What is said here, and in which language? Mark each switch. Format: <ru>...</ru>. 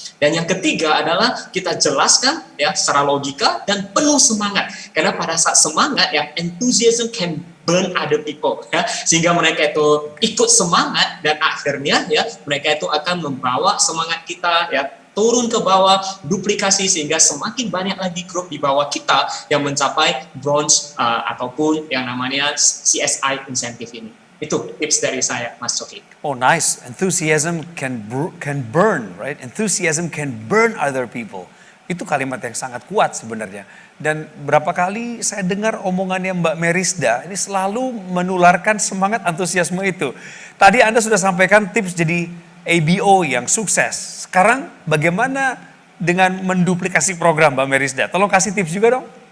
<id>Dan yang ketiga adalah kita jelaskan ya secara logika dan penuh semangat, karena pada saat semangat ya,</id> <en>enthusiasm can burn other people</en> <id>ya, sehingga mereka itu ikut semangat dan akhirnya ya mereka itu akan membawa semangat kita ya turun ke bawah, duplikasi, sehingga semakin banyak lagi grup di bawah kita yang mencapai bronze ataupun yang namanya CSI insentif ini. Itu tips dari saya, Mas Coki.</id> <en>Oh, nice. Enthusiasm can burn, right? Enthusiasm can burn other people.</en> <id>Itu kalimat yang sangat kuat sebenarnya. Dan berapa kali saya dengar omongannya Mbak Merisda, ini selalu menularkan semangat antusiasme itu. Tadi Anda sudah sampaikan tips jadi ABO yang sukses. Sekarang bagaimana dengan menduplikasi program Mbak Merisda? Tolong kasih tips juga dong.</id>